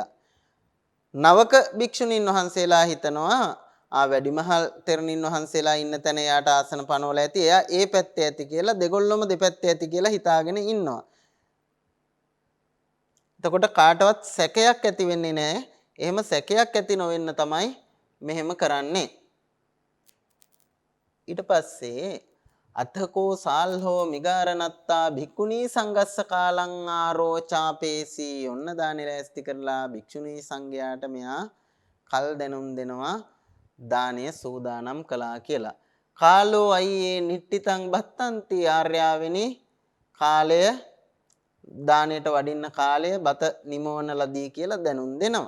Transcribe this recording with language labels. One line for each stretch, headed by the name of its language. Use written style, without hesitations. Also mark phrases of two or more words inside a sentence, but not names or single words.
Sinhala: නවක භික්ෂුණීන් වහන්සේලා හිතනවා වැඩිමහල් තෙරණින් වහන්සේලා ඉන්න තැන යාට ආසන පනවලා ඇති. එයා ඒ පැත්තේ ඇති කියලා දෙගොල්ලොම දෙපැත්තේ ඇති කියලා හිතාගෙන ඉන්නවා. එතකොට කාටවත් සැකයක් ඇති වෙන්නේ නැහැ. එහෙම සැකයක් ඇති නොවෙන්න තමයි මෙහෙම කරන්නේ. ඊට පස්සේ
Pali: අතකෝ සාල්හෝ මිගාරණත්තා භික්ඛුනී සංගස්ස කාලං ආරෝචාපේසි.
Sinhala: ඔන්න දානි රැස්ති කරලා භික්ෂුණී සංඝයාට මෙයා කල් දැනුම් දෙනවා දානය සූදානම් කළා කියලා.
Pali: කාලෝ අයියේ නිට්ටිතං බත්තන්ති
Sinhala: ආර්යාවෙනි කාලය දානයට වඩින්න කාලය බත නිමවන ලදී කියලා දැනුම් දෙනවා.